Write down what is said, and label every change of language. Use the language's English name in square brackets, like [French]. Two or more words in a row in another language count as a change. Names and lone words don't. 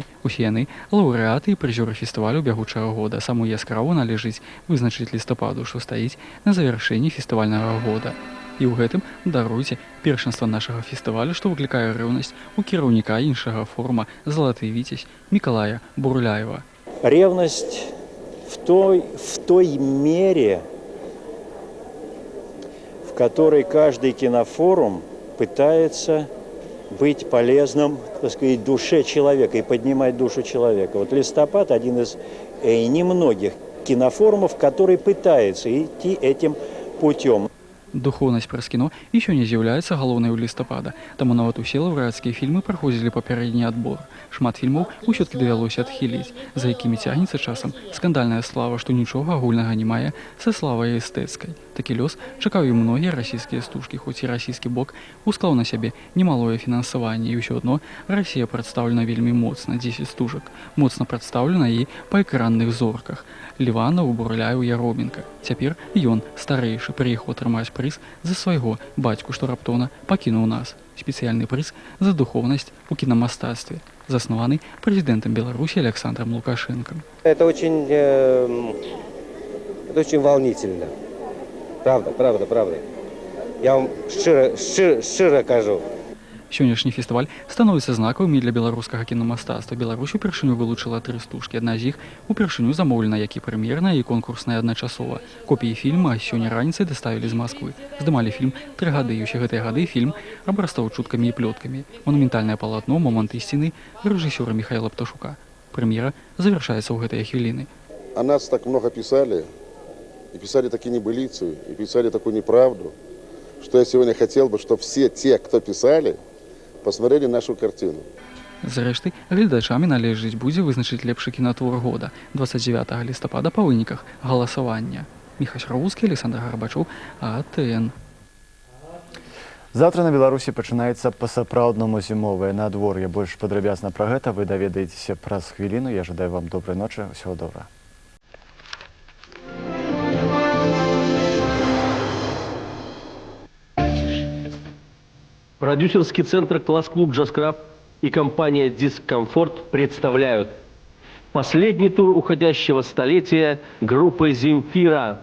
[Belarusian] Усе яны лаўрэаты і прызёры фестывалю бягучага года. Саму яскраву належыць вызначыць лістападу, што стаіць на завяршэнні фестывальнага года. І ў гэтым, даруйце, першынства нашага фестывалю, што выклікае рэўнасць у кіраўніка іншага форума «Залаты віцязь» Мікалая Бурляева. [Russian] Ревность в той мере, в которой каждый кинофорум пытается быть полезным, так сказать, душе человека и поднимать душу человека. Вот «Листопад» один из немногих кинофорумов, который пытается идти этим путем. [Belarusian] Духоўнасць праз кіно і сёння з'яўляецца галоўнай у лістапада. Таму нават усе лаўрэацкія фільмы праходзілі папярэдні адбор. Шмат фільмаў усё-ткі давялося адхіліць, за якімі цягнецца часам скандальная слава, што нічога агульнага не мае са славай эстэцкай. Такі лёс чакаў і многія расійскія стужкі, хоць і расійскі бок усклаў на сябе немалое фінансаванне, і ўсё адно Расія прадстаўлена вельмі моцна, 10 стужак. Моцна прадстаўлена і па экранных зорках. Ліванаў, Бурляеў, Яроменка. Цяпер ён, старэйшы, прыехаў атрымаць прыз за свайго бацьку, што раптоўна пакінуў нас. Спецыяльны прыз за духоўнасць у кінамастацтве, заснаваны прэзідэнтам Беларусі Александром Лукашенко. [Russian] Это очень волнительно. [Belarusian] Правда. Я вам шчыра кажу. Сённяшні фестываль становіцца знакавым і для беларускага кінамастацтва. Беларусь упершыню вылучыла 3 стужкі. Адна з іх упершыню замоўлена як і прэм'ерная, і конкурсная адначасова. Копіі фільма сёння раніцай даставілі з Масквы. Здымалі фільм 3 гады, і ўсе гэтыя гады фільм абрастаў чуткамі і плёткамі. Монументальнае палатно «Момант ісціны» рэжысёра Михаила Пташука. Прэм'ера завяршаецца ў гэтыя хвіліны. [Russian] О нас так много писали, и писали такие небылицы, и писали такую неправду, что я сегодня хотел бы, чтобы все те, кто писали, посмотрели нашу картину. [Belarusian] Зрэшты, гледачамі належыць будзе вызначыць лепшы кінатвор года 29 лістапада па выніках галасавання. Міхась Раўскі, Александр Гарбачоў, АТН. Завтра на Беларусі пачынаецца па-сапраўднаму зімовае надвор'е. Больш падрабязна пра гэта вы даведаецеся праз хвіліну. Я жадаю вам добрай ночы, усяго добрага. [Russian] Продюсерский центр «Класс-клуб Джаз-Клаб» и компания «Дискомфорт» представляют последний тур уходящего столетия группы «Земфира».